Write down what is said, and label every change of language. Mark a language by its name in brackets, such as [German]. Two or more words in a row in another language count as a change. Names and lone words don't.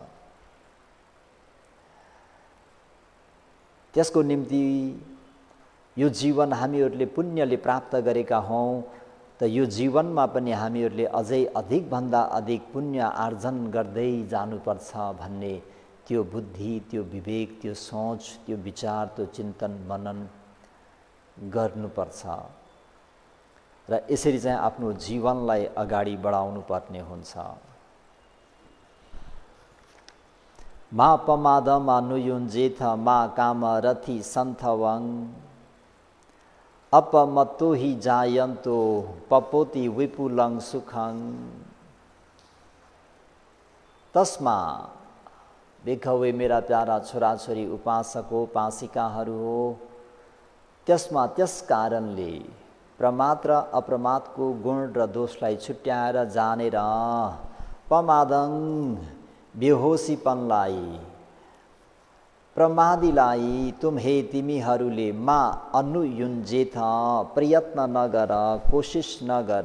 [Nepali] त्यसको निम्ति यो जीवन हामीहरूले पुण्यले प्राप्त गरेका हौँ त यो जीवनमा पनि हामीहरूले अझै अधिकभन्दा अधिक पुण्य आर्जन गर्दै जानुपर्छ भन्ने त्यो बुद्धि, त्यो विवेक, त्यो सोच, त्यो विचार, त्यो चिन्तन मनन गर्नुपर्छ। र यसरी चाहिँ आफ्नो जीवनलाई अगाडि बढाउनु पर्ने हुन्छ। [Pali] मा पमादमा नुयुञ्जेथ मा कामरथि सन्थवङ अपमत्तो हि जायन्तो पपोति विपुलं सुखं। [Nepali] तस्मा देखवे मेरा प्यारा छोराछोरी उपासक हो, उपासिकाहरू हो, त्यसमा त्यस कारणले प्रमाद र अप्रमादको गुण र दोषलाई छुट्याएर जानेर पमादङ बेहोसीपनलाई प्रमादीलाई तुम्हे तिमीहरूले [Pali] मा अनुयुञ्जेथ, [Nepali] प्रयत्न नगर, कोसिस नगर।